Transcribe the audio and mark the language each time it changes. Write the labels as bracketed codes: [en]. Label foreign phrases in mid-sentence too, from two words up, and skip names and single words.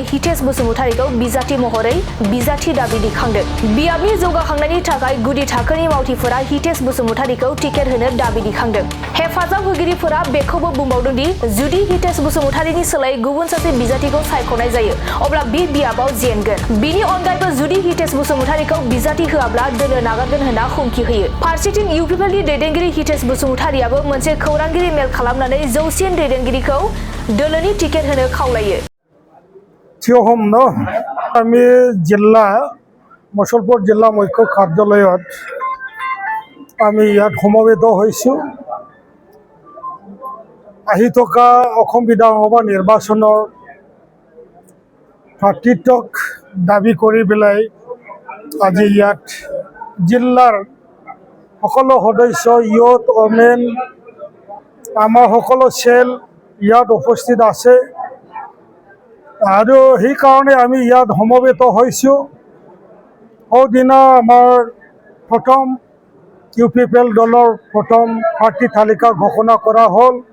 [brx] हितेश बसुमतारिखौ बिजाथि महरै बिजाथि दाबि दैखांदों बियाबनि जौगाखांनायनि थाखाय गुदि थाखोनि मावथिफोरा हितेश बसुमतारिखौ टिकेट होनो दाबि दैखांदों हेफाजाब होगिरिफोरा बेखौबो बुंबावदों दि जुदि हितेश बसुमतारिनि सोलायै गुबुन सासे बिजाथिखौ सायख'नाय जायो अब्ला बे बियाबाव जेनगोन बिनि अनगायैबो जुदि हितेश बसुमतारिखौ बिजाथि होआब्ला दोलो नागारगोन होनना हुमखि होयो फारसेथिं इउपिपिएलनि दैदेनगिरि हितेश बसुमतारियाबो मोनसे खौरांगिरि मेल खालामनानै जौसिन दैदेनगिरिखौ दोलोनि टिकेट होनो खावलायो [as] আমি জিলা মুছলপুৰ জিলা মুখ্য কাৰ্যালয়ত আমি ইয়াত সমবেত হৈছোঁ আহি থকা অসম বিধানসভা নিৰ্বাচনৰ প্ৰাৰ্থিত্বক দাবী কৰি পেলাই আজি ইয়াত জিলাৰ সকলো সদস্য [en] youth women [as] আমাৰ সকলো চেল ইয়াত উপস্থিত আছে আৰু সেই কাৰণে আমি ইয়াত সমবেত হৈছোঁ সৌদিনা আমাৰ প্ৰথম ইউপিপিএল দলৰ প্ৰথম প্ৰাৰ্থী তালিকা ঘোষণা কৰা হ'ল